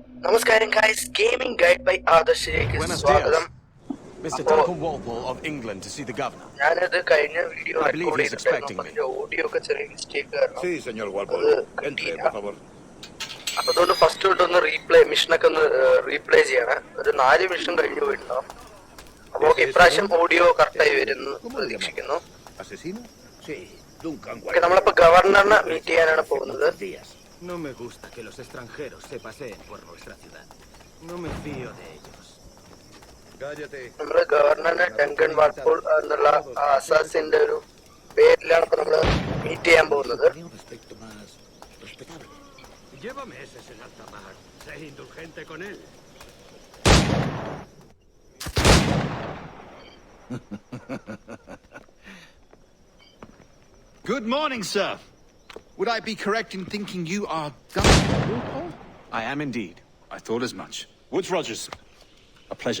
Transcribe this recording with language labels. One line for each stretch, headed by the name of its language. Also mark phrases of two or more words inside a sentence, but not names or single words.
English: Namaskaram guys, Gaming Guide by Adarsh.
Spanish: Buenos dias. Mr.
English: Duncan Walpole of England to see the governor. I believe he's expecting me.
Spanish: Sí, señor Walpole. Entre, por favor.
Malayalam: അതുകൊണ്ട് ഫസ്റ്റ് തൊട്ടൊന്ന് മിഷനൊക്കെ ഒന്ന് റീപ്ലേ ചെയ്യണം. ഒരു 4 മിഷൻ കഴിഞ്ഞു പോയിട്ടുണ്ടാവും. അപ്പൊ ഇപ്രാവശ്യം ഓഡിയോ കറക്റ്റായി വരുന്നു പ്രതീക്ഷിക്കുന്നു. നമ്മളിപ്പോ ഗവർണറിനെ മീറ്റ് ചെയ്യാനാണ് പോകുന്നത്.
Spanish: No me gusta que los extranjeros se paseen por nuestra ciudad. No me fío de ellos.
Malayalam: നമ്മള് ഗവർണറിനെ ഡങ്കൻ വാൾപോൾ എന്നുള്ള അസാസിന്റെ ഒരു പേരിലാണ് ഇപ്പൊ നമ്മള് മീറ്റ് ചെയ്യാൻ പോകുന്നത്.
Spanish: Llévame ese en alta mar. Sé indulgente con él.
English: Good morning, sir. Would I be correct in thinking you are Governor Walpole? I am indeed. I thought as much. Woods Rogers. A pleasure.